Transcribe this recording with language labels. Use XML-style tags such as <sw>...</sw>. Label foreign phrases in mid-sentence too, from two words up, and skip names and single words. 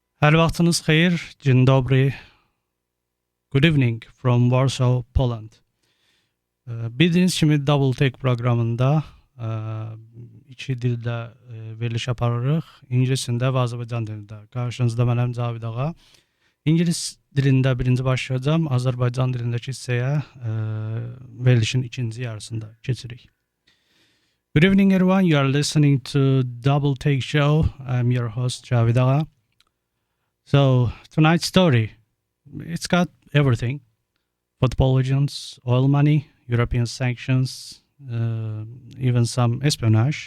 <az>Her vaxtınız xeyir,</az> <pl>dzień dobry,</pl> <en>good evening from Warsaw, Poland.</en> <tr>Bildiğiniz gibi</tr> <az>Double Take programında iki dilde veriliş yaparıq. İngiliscində və Azərbaycan dilində. Qarşınızda mənəm Cavid ağa. İngilis dilində birinci başlayacağım. Azərbaycan dilindəki hissəyə verilişin ikinci yarısında keçirik.</az> <en>Good evening everyone, you are listening to Double Take Show. I'm your host Cavid ağa. So, tonight's story, it's got everything. Football legends, oil money, European sanctions, even some espionage.</en>